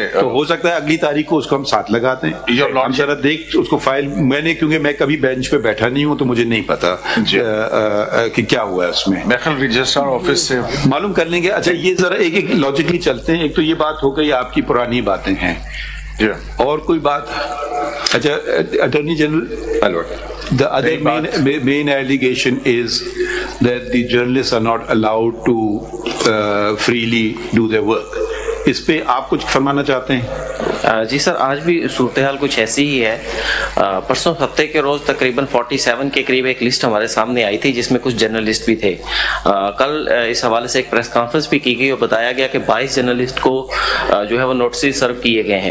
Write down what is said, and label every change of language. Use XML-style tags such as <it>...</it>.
<ur>تو ہو سکتا ہے اگلی تاریخ کو اس کو ہم ساتھ لگا دیں. ہم ذرا دیکھ اس کو فائل، میں نے کیونکہ میں کبھی بینچ پہ بیٹھا نہیں ہوں تو مجھے نہیں پتا کہ کیا ہوا ہے اس میں. رجسٹرار آفس سے معلوم کر لیں گے. اچھا یہ ذرا ایک ایک لاجیکلی چلتے ہیں. ایک تو یہ بات ہو گئی آپ کی پرانی باتیں ہیں، اور کوئی بات. اچھا</ur> <en>Attorney general, the other main allegation is that the journalists are not allowed to freely do their work.</en> <ur>اس پہ آپ کچھ فرمانا چاہتے ہیں؟ جی سر، آج بھی صورتحال کچھ ایسی ہی ہے. پرسوں ہفتے کے روز تقریباً 47 کے قریب ایک لسٹ ہمارے سامنے آئی تھی جس میں کچھ جرنلسٹ بھی تھے. کل اس حوالے سے ایک پریس کانفرنس بھی کی گئی اور بتایا گیا کہ 22 جرنلسٹ کو جو ہے وہ نوٹسز سرو کیے گئے ہیں.</ur>